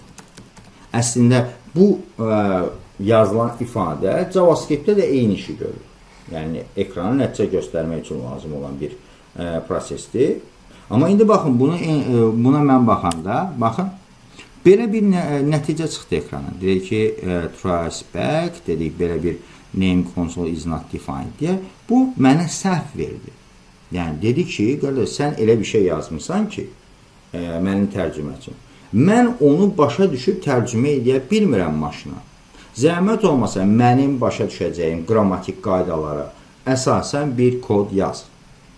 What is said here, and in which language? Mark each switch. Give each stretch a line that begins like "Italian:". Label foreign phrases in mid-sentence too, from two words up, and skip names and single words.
Azerbaijani: Əslində, bu yazılan ifadə JavaScript-də də eyni işi görür. Yəni, ekrana nəticə göstərmək üçün lazım olan bir prosesdir. Amma indi baxın, buna mən baxanda, baxın, belə bir nəticə çıxdı ekrana. Deyək ki,
English: trace back,
Azerbaijani: dedik, belə bir
English: name console is not defined deyə.
Azerbaijani: Bu, mənə səhv verdi. Yəni, dedi ki, qardaş, sən elə bir şey yazmışsan ki, mənim tərcüməçim. Mən onu başa düşüb tərcümə edə bilmirəm maşına. Zəhmət olmasa, mənim başa düşəcəyim qrammatik qaydalara əsasən bir kod yaz.